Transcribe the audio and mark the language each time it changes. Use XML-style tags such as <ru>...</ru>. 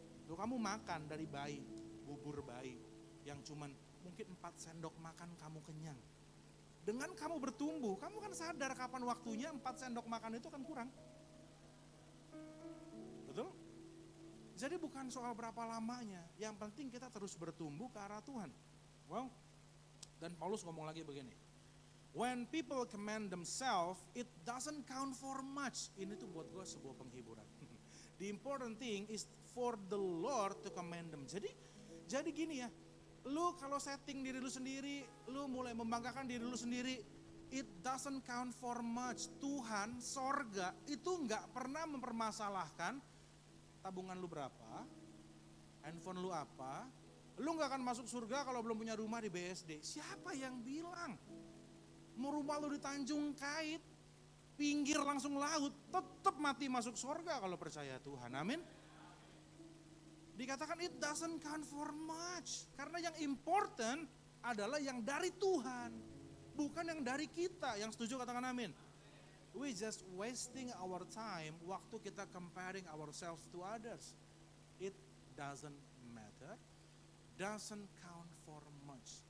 <id>Loh, kamu makan dari bayi, bubur bayi, yang cuman mungkin 4 sendok makan kamu kenyang. Dengan kamu bertumbuh, kamu kan sadar kapan waktunya 4 sendok makan itu kan kurang. Betul? Jadi bukan soal berapa lamanya, yang penting kita terus bertumbuh ke arah Tuhan. Well, dan Paulus ngomong lagi begini.</id> <en>When people commend themselves, it doesn't count for much.</en> <id>Ini tuh buat gue sebuah penghiburan.</id> <en>The important thing is for the Lord to commend them.</en> <id>Jadi gini ya, lu kalau setting diri lu sendiri, lu mulai membanggakan diri lu sendiri,</id> <en>It doesn't count for much.</en> <id>Tuhan, sorga itu nggak pernah mempermasalahkan tabungan lu berapa, handphone lu apa. Lu nggak akan masuk surga kalau belum punya rumah di BSD. Siapa yang bilang? Mau rumah lu di Tanjung Kait, pinggir langsung laut, tetap mati masuk surga kalau percaya Tuhan. Amin. Dikatakan</id> <en>it doesn't count for much.</en> <id>Karena yang important adalah yang dari Tuhan, bukan yang dari kita. Yang setuju katakan amin.</id> <en>We just wasting our time</en> <id>waktu kita</id> <en>comparing ourselves to others. It doesn't matter, doesn't count for much.</en>